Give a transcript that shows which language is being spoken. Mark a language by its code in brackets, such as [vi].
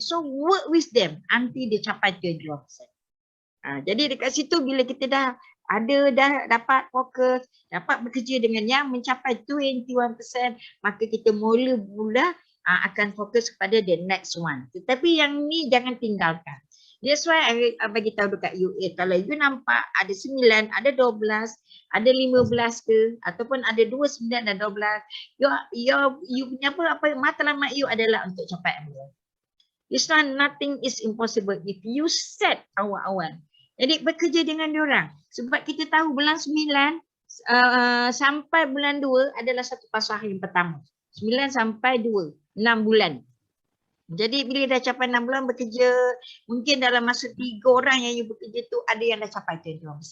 [en] So work with them until [ms] dia capai [en] 21%. [ms] Jadi dekat situ bila kita dah dapat fokus, dapat bekerja dengan yang mencapai 21%, maka kita mula akan fokus kepada [en] the next one. [ms] Tetapi yang ni jangan tinggalkan. [en] That's why I [ms] bagi tahu dekat you, kalau you nampak ada 9, ada 12, ada 15 ke, ataupun ada 2, 9 dan 12, you punya apa matlamat you adalah untuk capai MBA. [en] It's nothing is impossible if you set [ms] awal-awal. Jadi bekerja dengan diorang. Sebab kita tahu bulan 9 sampai bulan 2 adalah satu fasa yang pertama. 9 sampai 2, 6 bulan. Jadi bila dah capai 6 bulan bekerja, mungkin dalam masa 3 orang yang you bekerja tu ada yang dah capai 21%.